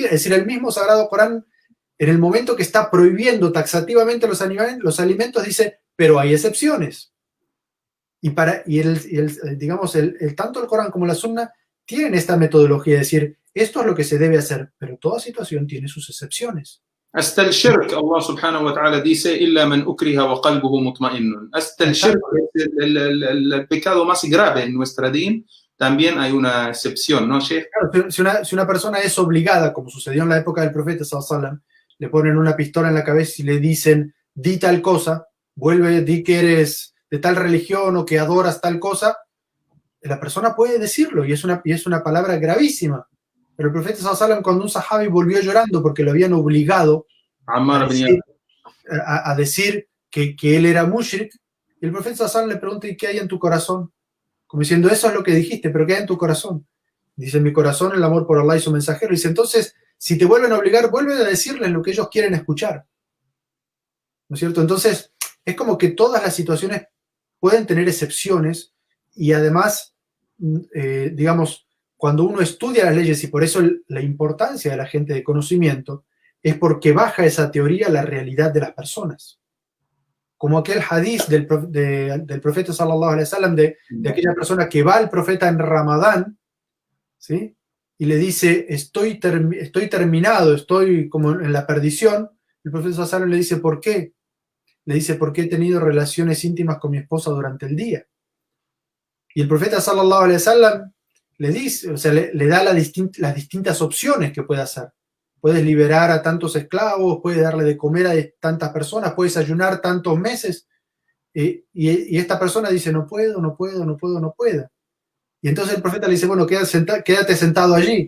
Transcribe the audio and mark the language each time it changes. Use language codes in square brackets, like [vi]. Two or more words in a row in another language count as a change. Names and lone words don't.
[es] Es decir, el mismo Sagrado Corán, en el momento que está prohibiendo taxativamente los alimentos, dice, pero hay excepciones. Digamos, tanto el Corán como la Sunna tienen esta metodología de decir, esto es lo que se debe hacer, pero toda situación tiene sus excepciones. Hasta el shirk, [ar] الله سبحانه وتعالى [es] dice, [ar] إلا من أكره وقلبه مطمئن. [es] Hasta el shirk, el pecado más grave en nuestra din, también hay una excepción, ¿no, Sheikh? Claro, si una persona es obligada, como sucedió en la época del profeta [ar] صلى الله عليه وسلم, [es] le ponen una pistola en la cabeza y le dicen, di tal cosa, di que eres de tal religión o que adoras tal cosa, la persona puede decirlo y es una palabra gravísima. Pero el profeta [ar] صلى الله عليه وسلم, [es] cuando un sahabi volvió llorando porque lo habían obligado a decir que él era mushrik, y el profeta [ar] صلى الله عليه وسلم [es] le pregunta, ¿y qué hay en tu corazón? Como diciendo, eso es lo que dijiste, pero ¿qué hay en tu corazón? Dice, en mi corazón el amor por Allah y su mensajero. Dice, entonces, si te vuelven a obligar, vuelve a decirles lo que ellos quieren escuchar, ¿no es cierto? Entonces, es como que todas las situaciones pueden tener excepciones y además, digamos, cuando uno estudia las leyes, y por eso la importancia de la gente de conocimiento, es porque baja esa teoría a la realidad de las personas. Como aquel hadiz del profeta [ar] صلى الله عليه وسلم [es] de aquella persona que va al profeta en Ramadán, ¿sí? Y le dice, estoy terminado, estoy como en la perdición. El profeta [ar] صلى الله عليه وسلم [es] le dice, ¿por qué? Le dice, porque he tenido relaciones íntimas con mi esposa durante el día. Y el profeta [ar] صلى الله عليه وسلم [es] le dice, o sea, le da las distintas opciones que puede hacer. Puedes liberar a tantos esclavos, puedes darle de comer a tantas personas, puedes ayunar tantos meses. Y esta persona dice, no puedo. Y entonces el profeta le dice, bueno, quédate sentado allí.